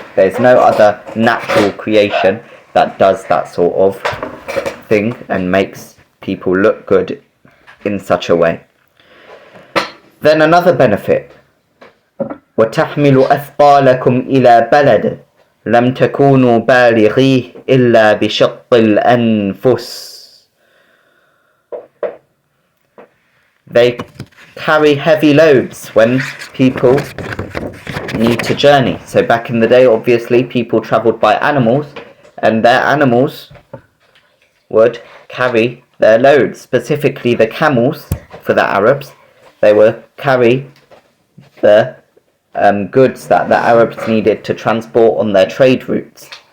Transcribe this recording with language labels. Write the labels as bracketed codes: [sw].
[en] There's no other natural creation that does that sort of thing and makes people look good in such a way. Then another benefit, [ar] وَتَحْمِلُ أَثْقَالَكُمْ إِلَى بَلَدٍ لَمْ تَكُونُوا بَالِغِيهِ إِلَّا بِشَقِّ الْأَنفُسِ. [en] They carry heavy loads when people need to journey. So back in the day, obviously, people travelled by animals, and their animals would carry their loads. Specifically the camels, for the Arabs, they would carry the goods that the Arabs needed to transport on their trade routes.